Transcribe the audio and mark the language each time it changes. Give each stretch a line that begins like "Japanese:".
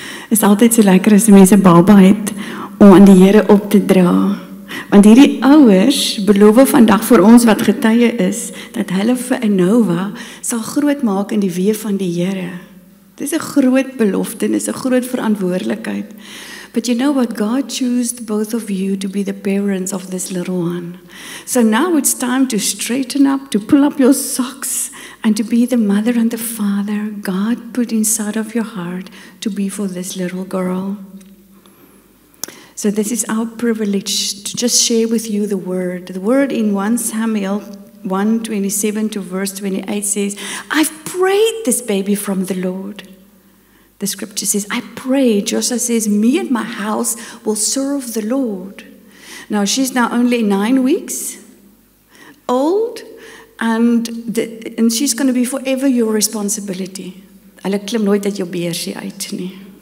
Afrikaans: Is altyd so lekker as mense 'n baba het om aan die Here op te dra. Want hierdie ouers beloof vandag vir ons wat getuie is, dat hulle vir Innova sal groot maak in die weë van die Here. Dis 'n groot belofte, dis 'n groot verantwoordelikheid.
English: But you know what? God chose both of you to be the parents of this little one. So now it's time to straighten up, to pull up your socks, and to be the mother and the father God put inside of your heart to be for this little girl. So this is our privilege to just share with you the word. The word in 1 Samuel 1:27 to verse 28 says, I've prayed this baby from the Lord. The scripture says, I pray. Joshua says, me and my house will serve the Lord. Now, she's now only 9 weeks old, and she's going to be forever your responsibility.
Afrikaans: Hulle klim nooit uit jou beursie uit nie.